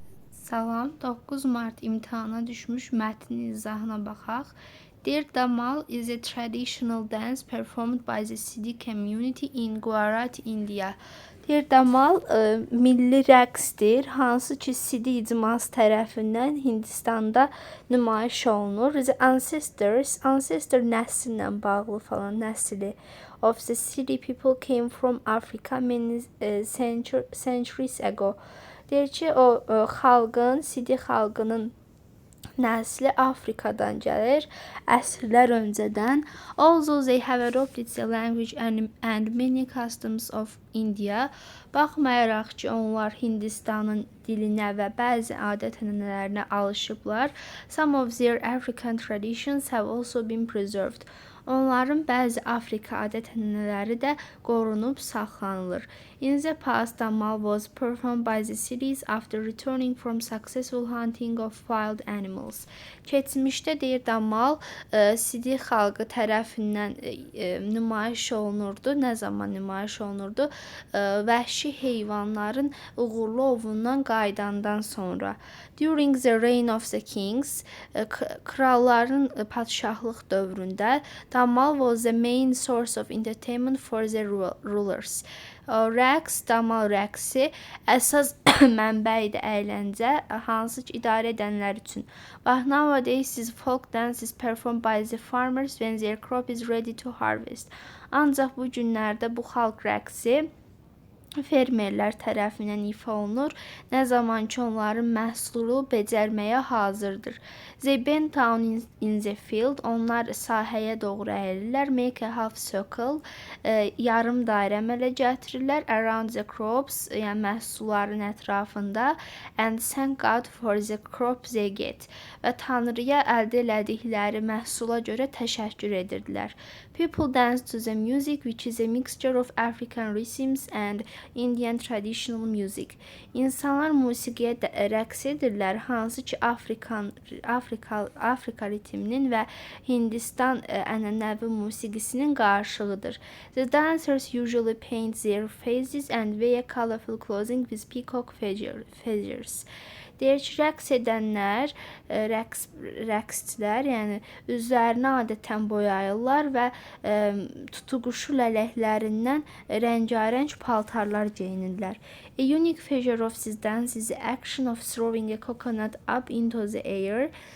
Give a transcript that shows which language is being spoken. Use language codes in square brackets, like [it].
[az] Salam, 9 Mart imtahana düşmüş mətnin izahına baxaq. [en] Dear Damal is a traditional dance performed by the Sidi community in Gujarat, India. [az] Dear Damal milli rəqsdir, hansı ki Sidi icması tərəfindən Hindistanda nümayiş olunur. [en] The ancestor [az] nəsillə bağlı falan, nəsli [en] of the Sidi people came from Africa many centuries ago. [az] Deyir ki, xalqın, Sidi xalqının nəsli Afrikadan gəlir, əsrlər öncədən. [en] Although they have adopted the language and many customs of India, [az] baxmayaraq ki, onlar Hindistanın dilinə və bəzi adət-ənənələrinə alışıblar, [en] some of their African traditions have also been preserved. [az] Onların bəzi Afrika adət-ənənələri də qorunub saxlanılır. [en] In the past, Damal was performed by the cities after returning from successful hunting of wild animals. [az] Keçmişdə deyir Damal, Sidi xalqı tərəfindən nümayiş olunurdu. Nə zaman nümayiş olunurdu? Vəhşi heyvanların uğurlu ovundan qayıdandan sonra. [en] During the reign of the kings, [az] kralların padşahlıq dövründə [en] Damal was the main source of entertainment for the rulers. [az] Rəqs, Damal rəqsi əsas mənbə idi, əyləncə, hansı ki idarə edənlər üçün. [en] But nowadays this folk dance is performed by the farmers when their crop is ready to harvest. [az] Ancaq bu günlərdə bu xalq rəqsi fermerlər tərəfindən ifa olunur, nə zaman ki onların məhsulu becərməyə hazırdır. [en] They bend down in the field, [az] onlar sahəyə doğru əyilirlər, [en] make a half circle, [az] yarım dairə əmələ gətirirlər, [en] around the crops, [az] yəni məhsulların ətrafında, [en] and thank God for the crop they get, [az] və Tanrıya əldə elədikləri məhsula görə təşəkkür edirdilər. [en] People dance to the music, which is a mixture of African rhythms and Indian traditional music. [az] İnsanlar musiqiyə rəqs edirlər, hansı ki Afrika ritminin və Hindistan ənənəvi musiqisinin qarşılığıdır. [en] The dancers usually paint their faces and wear colorful clothing with peacock feathers. [az] Deyir ki, rəqs edənlər, rəqsçilər, yəni üzlərini adətən boyayırlar və tutuquşu lələklərindən rəngarəng paltarlar geyinirlər. [en] A unique feature of this dance is the action of throwing a coconut up into the air.